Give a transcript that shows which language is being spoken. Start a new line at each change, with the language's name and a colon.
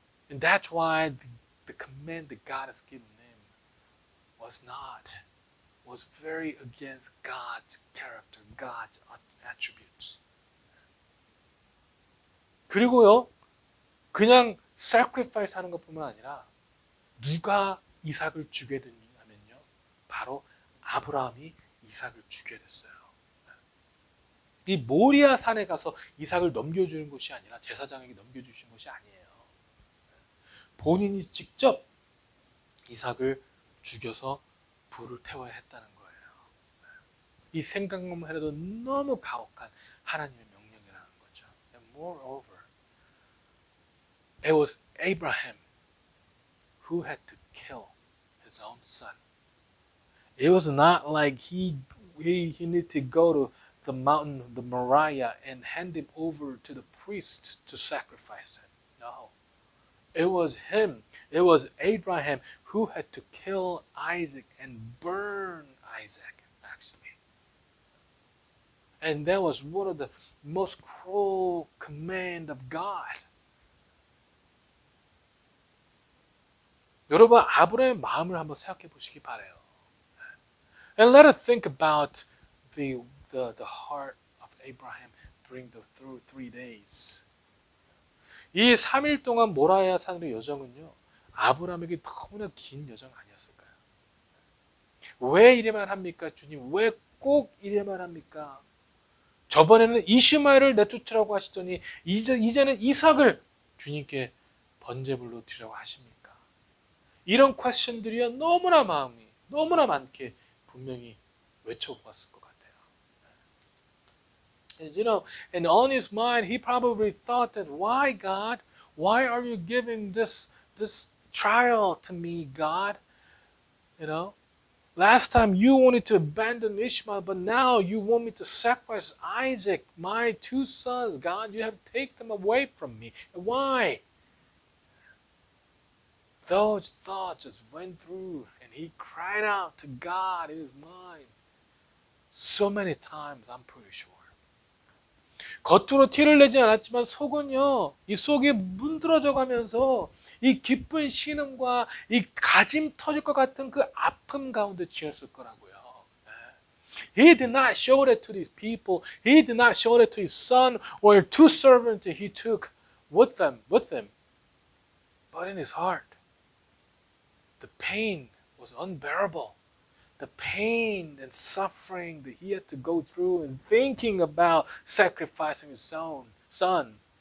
English: And that's why the command that God has given him was very against God's character, God's attributes.
Korean: 그리고요, 그냥 sacrifice 하는 것뿐만 아니라 누가 이삭을 주게 됐냐면요, 바로 아브라함이 이삭을 주게 됐어요. 이 모리아 산에 가서 이삭을 넘겨주는 것이 아니라 제사장에게 넘겨주신 것이 아니에요. 본인이 직접 이삭을 죽여서 불을 태워야 했다는 거예요. 이 생각만 해도 너무 가혹한 하나님의 명령이라는 거죠.
English: And moreover, it was Abraham who had to kill his own son. It was not like he needed to go to the mountain, the Moriah, and hand him over to the priest to sacrifice him. No. It was him. It was Abraham who had to kill Isaac and burn Isaac, actually. And that was one of the most cruel command of God.
Korean: 여러분, 아브라함의 마음을 한번 생각해 보시기 바라요.
English: And let us think about the heart of Abraham through 3 days.
Korean: 이 3일 동안 모라야 산의 여정은요, 아브라함에게 너무나 긴 여정 아니었을까요? 왜 이래만 합니까, 주님? 왜 꼭 이래만 합니까? 저번에는 이시마엘을 내쫓으라고 하시더니 이제는 이삭을 주님께 번제물로 드리라고 하십니까? 이런 퀘스천들이야 너무나 마음이 너무나 많게 분명히 외쳐보았을 것 같아요.
English: And, and on his mind, he probably thought that, why, God? Why are you giving this trial to me, God? Last time you wanted to abandon Ishmael, but now you want me to sacrifice Isaac, my 2 sons, God. You have taken them away from me. Why? Those thoughts just went through, and he cried out to God in his mind. So many times, I'm pretty sure.
Korean: 겉으로 티를 내지 않았지만 속은요, 이 속이 문드러져 가면서 이 기쁜 신음과 이 가짐 터질 것 같은 그 아픔 가운데 지었을 거라고요.
English: He did not show that to these people. He did not show that to his son or two servants that he took with him. But in his heart, the pain was unbearable. The pain and suffering that he had to go through in thinking about sacrificing his own son.